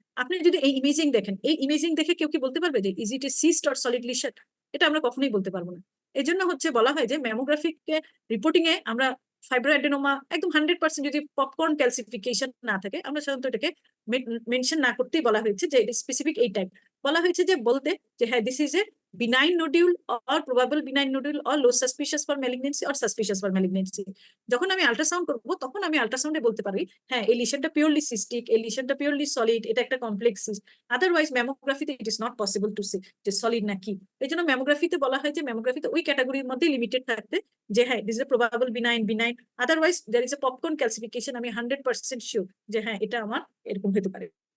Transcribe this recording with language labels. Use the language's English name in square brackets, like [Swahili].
[Bangla] আপনি যদি এই ইমেজিং দেখেন, এই ইমেজিং দেখে কেউ কি বলতে পারবে যে [English] Is it a cyst or solid lesion? [Bangla] এটা আমরা কখনোই বলতে পারবো না। এই জন্য হচ্ছে বলা হয় যে ম্যামোগ্রাফিকে রিপোর্টিং এ আমরা ফাইব্রোঅ্যাডেনোমা একদম 100% যদি পপকর্ন ক্যালসিফিকেশন না থাকে, আমরা সাধারণত এটাকে মেনশন না করতেই বলা হয়েছে যে এটা স্পেসিফিক এই টাইপ। বলা হয়েছে যে বলতে যে হ্যাঁ [English] This is a benign nodule or probable benign nodule or low suspicious for malignancy or suspicious for malignancy. [Bangla] যখন আমি আল্ট্রাসাউন্ড করব তখন আমি আল্ট্রাসাউন্ডে বলতে পারি হ্যাঁ এই লিশনটা পিওরলি সিস্টিক, এই লিশনটা পিওরলি সলিড, এটা একটা complex cyst. Otherwise ম্যামোগ্রাফিতে [English] it is not possible to say [Bangla] যে সলিড না কি। এই জন্য ম্যামোগ্রাফিতে বলা হয় যে ম্যামোগ্রাফিতে ওই ক্যাটাগরির মধ্যে লিমিটেড থাকতে যে হ্যাঁ [English] this is a probable benign, [Bangla] otherwise [English] there is a popcorn calcification, [Bangla] আমি 100% শিওর যে হ্যাঁ এটা আমার এরকম হতে পারে।